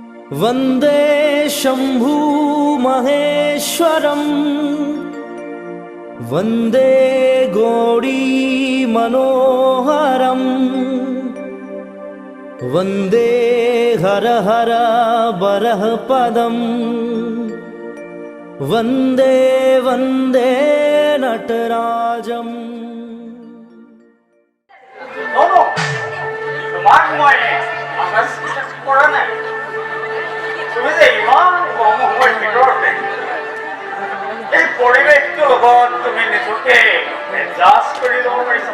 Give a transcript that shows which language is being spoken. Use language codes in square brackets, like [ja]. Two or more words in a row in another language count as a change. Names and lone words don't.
[sa] वन्दे शम्भु महेश्वरम् वन्दे गौरी मनोहरम् वन्दे हर हर बरह पदम् वन्दे वन्दे नटराजम् [as] তুমি যে ইমান কম সময়ৰ ভিতৰতে এই পৰিৱেশটোৰ লগত তুমি নিজকে এডজাষ্ট কৰি ল'ব পাৰিছা?